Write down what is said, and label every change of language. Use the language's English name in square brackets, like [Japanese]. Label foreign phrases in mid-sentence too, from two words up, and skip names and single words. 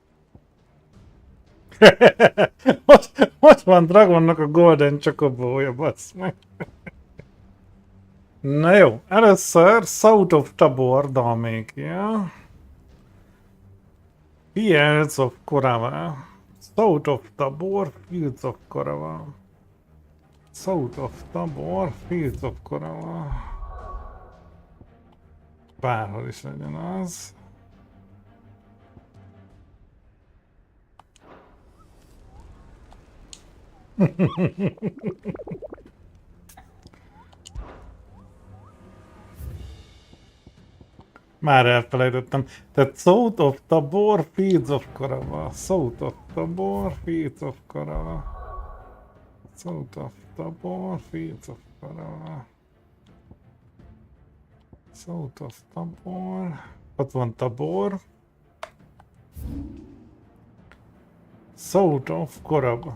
[Hungarian] Most van Dragonnak a Golden Chocobója, bassz meg. Na jó, először South of Tabor dalmékja. Fields of Corava. South of Tabor, Fields of Corava. South of Tabor, Fields of Corava. Bárhol is legyen az. Már elfelejtettem. Tehát South of Tabor, Fields of Corava. South of Tabor, Fields of Corava. South of Tabor, Fields of Karava. South of Tabor. Ott van Tabor. South of Karava.